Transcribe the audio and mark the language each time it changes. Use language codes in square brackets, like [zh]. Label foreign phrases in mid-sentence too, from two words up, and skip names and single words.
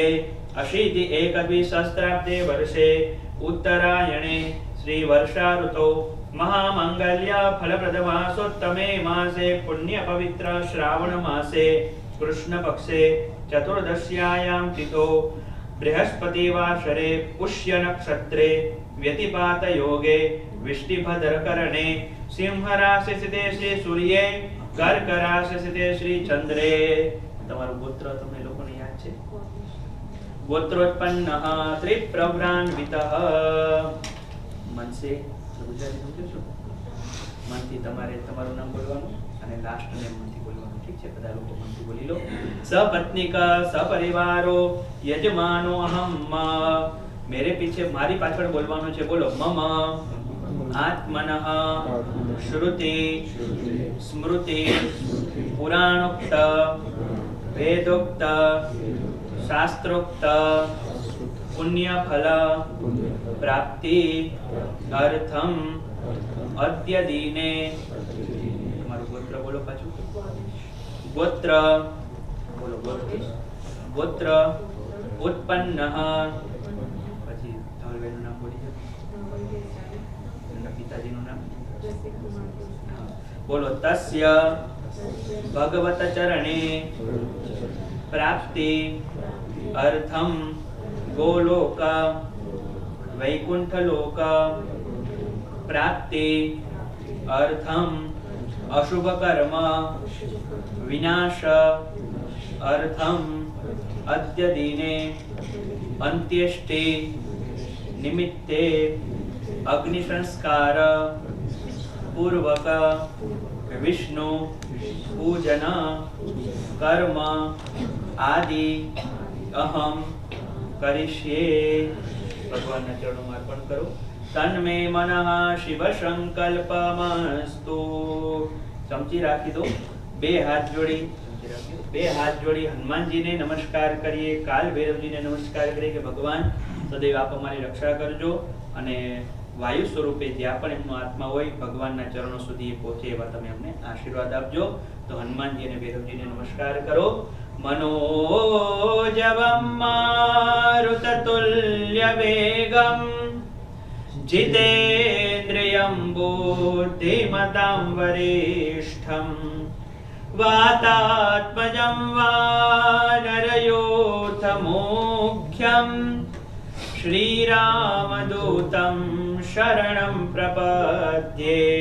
[sa] अशीति एकद्विसहस्राब्दे वर्षे उत्तरायणे श्री वर्षा ऋतौ महामंगल्य फलप्रदमासोत्तमे मासे पुण्य पवित्र श्रावण मासे कृष्ण पक्षे चतुर्दश्यायां तिथौ बृहस्पतिवासरे पुष्य नक्षत्रे व्यतिपात योगे विष्टिभद्रकरणे सिंह राशि स्थिते श्री सूर्ये कर्क राशि स्थिते श्री चंद्रे। [gu] તમારું ગોત્ર તમને લોકોને યાદ છે? [sa] ગોત્રોત્પન્નઃ ત્રિપ્રભ્રાન્વિતઃ। [gu] મનસે ગુજરાતી સમજો છો? મનથી તમારે તમારું નામ બોલવાનું અને [en] last name [gu] મનથી બોલવાનું। ઠીક છે, બધા લોકો મનથી બોલી લો। [sa] સપત્નિક સપરિવારો યજમાનો અહમ। [hi] मेरे पीछे [gu] મારી પાછળ બોલવાનું છે, બોલો [sa] મમ आत्मनः श्रुति स्मृति पुराणोक्त वेदोक्त शास्त्रोक्त पुण्यफल प्राप्ति अर्थम अद्य दिने। [gu] તમારું ગોત્ર બોલો પાછું, ગોત્ર બોલો, ગોત્ર उत्पन्नः, પછી ધવલભાઈનું નામ બોલી દો, એના પિતાજીનું નામ બોલો, [sa] તસ્ય भगवत चरणे प्राप्ति अर्थम गोलोक वैकुंठलोक प्राप्ति अर्थम अशुभ कर्म विनाश अर्थम अद्य दिने अंत्येष्टि निमित्ते अग्नि संस्कार पूर्वक विष्णु पूजन कर्म आदि अहम करिष्ये। [hi] भगवान चरणों में अर्पण करो। [sa] तन्मे मनः शिव संकल्पमस्तु। [gu] સમજી રાખી દો। બે હાથ જોડી હનુમાન જી ને નમસ્કાર કરીએ, કાળ ભૈરવ જી ને નમસ્કાર કરીએ કે ભગવાન સદૈવ આપ અમારી રક્ષા કરજો અને વાયુ સ્વરૂપે જ્યાં પણ એમનો આત્મા હોય ભગવાનના ચરણો સુધી પહોંચે એવા તમે અમને આશીર્વાદ આપજો। તો હનુમાનજી અને ભૈરવજીને નમસ્કાર કરો। [sa] मनोजवं मारुततुल्य वेगं जितेन्द्रियं बुद्धिमतां वरिष्ठं वातात्मजं वानरयोथमुख्यं श्रीरामदूतं शरणं प्रपद्ये।